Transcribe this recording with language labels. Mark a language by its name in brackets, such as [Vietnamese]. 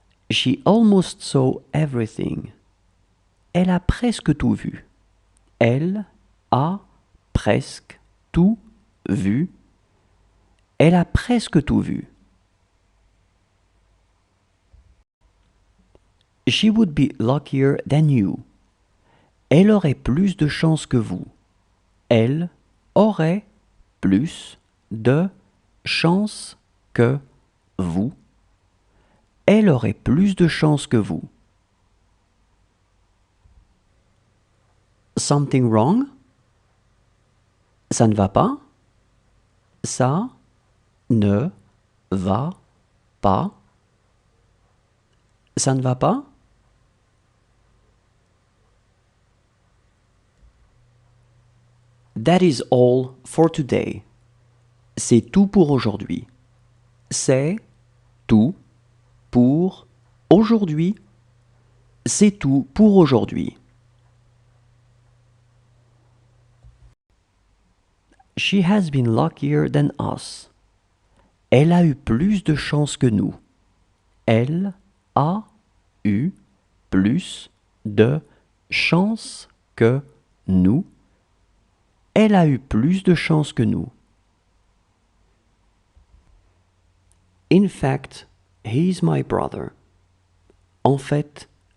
[English] She almost saw everything. [French] Elle a presque tout vu. Elle a presque tout vu. Elle a presque tout vu. [English] She would be luckier than you. [French] Elle aurait plus de chance que vous. Elle aurait plus de chance que vous. Elle aurait plus de chance que vous. [English] Something wrong? [French] Ça ne va pas? Ça ne va pas? Ça ne va pas? [English] That is all for today. [French] C'est tout pour aujourd'hui. C'est tout pour aujourd'hui. C'est tout pour aujourd'hui. [English] She has been luckier than us. [French] Elle a eu plus de chance que nous. Elle a eu plus de chance que nous. Elle a eu plus de chance que nous. [English] In fact, he is my brother. [French] En fait,